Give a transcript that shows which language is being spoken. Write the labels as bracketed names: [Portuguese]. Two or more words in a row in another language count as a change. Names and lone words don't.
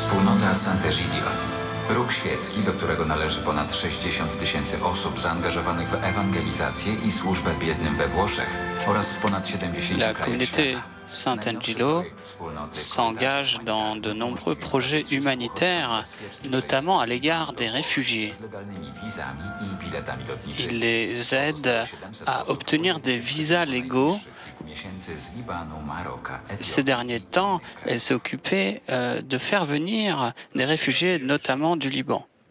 [Polish] wspólnota Sant'Egidio. Ruch świecki, do którego należy ponad 60 000 osób zaangażowanych w ewangelizację i służbę biednym we Włoszech oraz w ponad 70 [French] La [Polish] krajach [French] communauté [Polish] świata. [French] Sant'Angelo s'engage dans de nombreux projets humanitaires, notamment à l'égard des réfugiés. Il les aide à obtenir des visas légaux. Ces derniers temps, elle s'est occupée de faire venir des réfugiés, notamment du Liban.